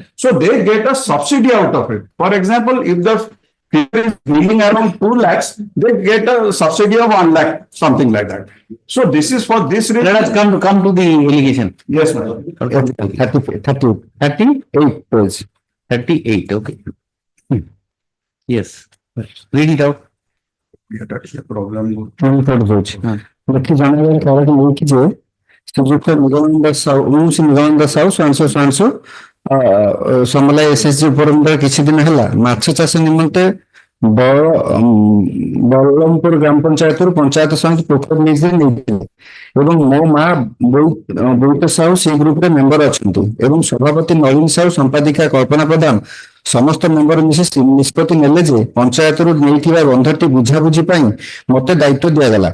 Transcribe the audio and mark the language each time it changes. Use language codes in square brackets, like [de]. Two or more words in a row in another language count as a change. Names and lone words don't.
[en] So they get a subsidy out of it. For example, if the feeder is yielding around 2 lakhs, they get a subsidy of 1 lakh, something like that. So this is for this reason. Let us come to the allegation. Yes, my lord. 38, okay. Yes. Read it out. That is the problem. [or] ଦେଖି ଜାଣିବାର କାରଣ ଏଇକି ଯେ ଶ୍ରୀଯୁକ୍ତ ନିଗମାନନ୍ଦ ସାହୁ ନିଗମାନନ୍ଦ ସାହୁ ସ୍ୱାଂଶ ସମଲା ଏସଏସଜି ଫୋରମରେ କିଛି ଦିନ ହେଲା ମାଛ ଚାଷ ନିମନ୍ତେ ବଳରାମପୁର ଗ୍ରାମ ପଞ୍ଚାୟତରୁ ପଞ୍ଚାୟତ ସମିତି ପୋଖରୀ ଲିଜରେ ନେଇଥିଲେ ଏବଂ ମୋ ମା ବୋଇତ ସାହୁ ସେଇ ଗ୍ରୁପରେ ମେମ୍ବର ଅଛନ୍ତି ଏବଂ ସଭାପତି ନଳିନ ସାହୁ ସମ୍ପାଦିକା କଳ୍ପନା ପ୍ରଧାନ ସମସ୍ତ ମେମ୍ବର ମିଶି ନିଷ୍ପତ୍ତି ନେଲେ ଯେ ପଞ୍ଚାୟତରୁ ନେଇଥିବା ବନ୍ଧଟି ବୁଝାବୁଝି ପାଇଁ ମତେ ଦାୟିତ୍ୱ ଦିଆଗଲା।